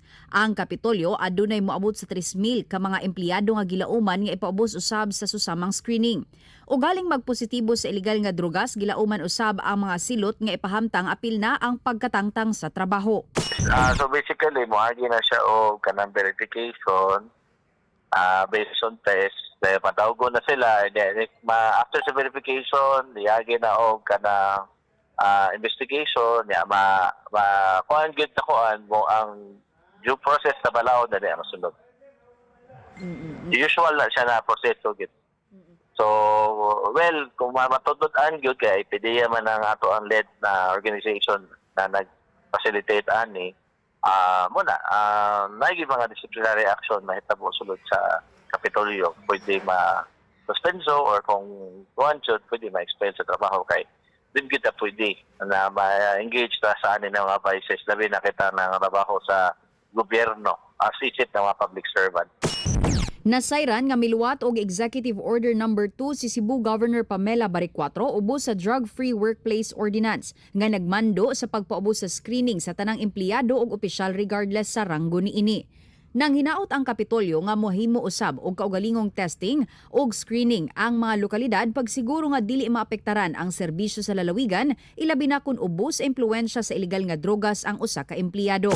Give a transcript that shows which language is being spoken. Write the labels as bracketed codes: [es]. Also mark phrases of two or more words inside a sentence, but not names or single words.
[ceb] Ang Kapitolyo adunay moabot sa 3,000 ka mga empleyado nga gilauman nga ipaubos usab sa susamang screening. O galing magpositibo sa illegal nga drugas, gilauman usab ang mga silot nga ipahamtang apil na ang pagkatangtang sa trabaho. So basically, moagi na siya o kanang verification [en] based on test. [ceb] Dahil matawgo na sila. Then, after sa verification, liyagi na o kanang investigation. Kuhaan good na kuhaan mo ang due process sa balaod na niya masunod. Usual na siya na proseso gid. So, well, kung matudod-an gyud kay PDEA man ang ato ang led na organization na nag-facilitate ani, naging mga [en] disciplinary action [ceb] mahitabo sulod sa Kapitolyo. Pwede ma-suspenso or kung kuhan jud, pwede ma-expel sa trabaho kay din kita pwede na ma-engage ta sa anin ng mga vices labi na kita ng trabaho sa gobyerno as isip ng mga [en] public servant. [ceb] Nasayran nga miluwat og Executive Order No. 2 si Cebu Governor Pamela Baricuatro ubos sa Drug-Free Workplace Ordinance nga nagmando sa pagpaubos sa screening sa tanang empleyado ug opisyal regardless sa ranggo niini. Nang hinaot ang Kapitolyo nga mohimo usab og kaugalingong testing ug screening ang mga lokalidad pagsiguro nga dili maapektaran ang serbisyo sa lalawigan, ilabi na kun ubos sa impluwensya sa illegal nga drogas ang usa ka empleyado.